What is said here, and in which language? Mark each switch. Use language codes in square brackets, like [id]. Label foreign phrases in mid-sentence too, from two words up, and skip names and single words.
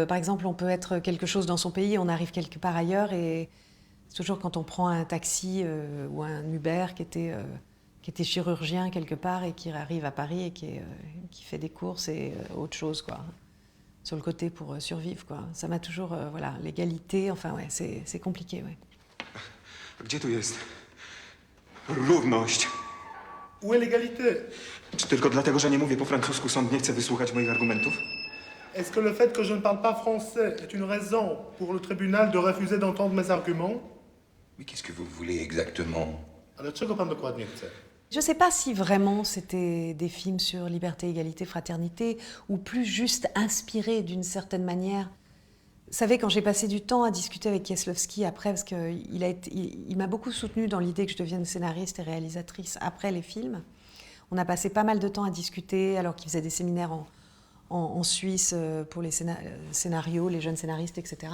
[fr] Par exemple, on peut être quelque chose dans son pays, on arrive quelque part ailleurs, et c'est toujours quand on prend un taxi ou un Uber qui était chirurgien quelque part et qui arrive à Paris et qui fait des courses et autre chose, quoi, sur le côté pour survivre, quoi. Ça m'a toujours, voilà, l'égalité, enfin, ouais, c'est compliqué, ouais. [pl] Gdzie tu jest równość? [fr] Où est l'égalité? [pl] Czy tylko dlatego, że nie mówię po francusku, sąd nie chce wysłuchać moich argumentów? [fr] Est-ce que le fait que je ne parle pas français est une raison pour le tribunal de refuser d'entendre mes arguments? Mais qu'est-ce que vous voulez exactement? [pl] Ale czego pan dokładnie chce? [fr] Je ne sais pas si vraiment c'était des films sur liberté, égalité, fraternité, ou plus juste inspirés d'une certaine manière. Vous savez, quand j'ai passé du temps à discuter avec Kieslowski après, parce qu'il m'a beaucoup soutenue dans l'idée que je devienne scénariste et réalisatrice après les films, on a passé pas mal de temps à discuter, alors qu'il faisait des séminaires en Suisse pour les scénarios, les jeunes scénaristes, etc.